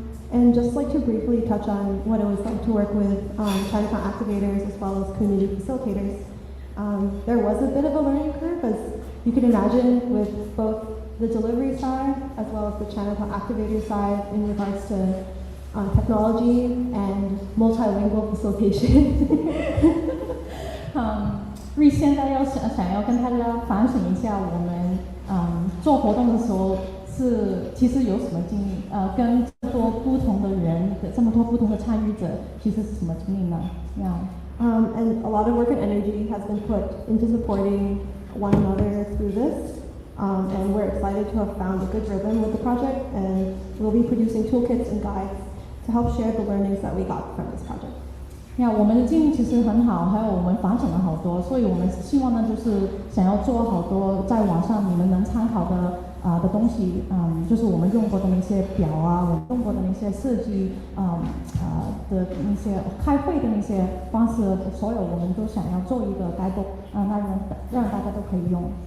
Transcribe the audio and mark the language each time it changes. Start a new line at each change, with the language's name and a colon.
English: And just like to briefly touch on what it was like to work with Chinatown activators as well as community facilitators, there was a bit of a learning curve, as you can imagine, with both the delivery side as well as the Chinatown activator side in regards to technology and multilingual facilitation.
Chinese: 瑞现在想要跟大家反省一下，我们做活动的时候其实有什么经历？跟这么多不同的人，这么多不同的参与者，其实是什么经历呢？
English: And a lot of work and energy has been put into supporting one another through this. And we're excited to have found a good rhythm with the project, and we'll be producing toolkits and guides to help share the learnings that we got from this project.
Chinese: 我们的经历其实很好，还有我们反省了好多，所以我们希望呢，就是想要做好多在网上你们能参考的东西，就是我们用过的那些表我们用过的那些设计的那些开会的那些方式，所有我们都想要做一个guidebook，让大家都可以用。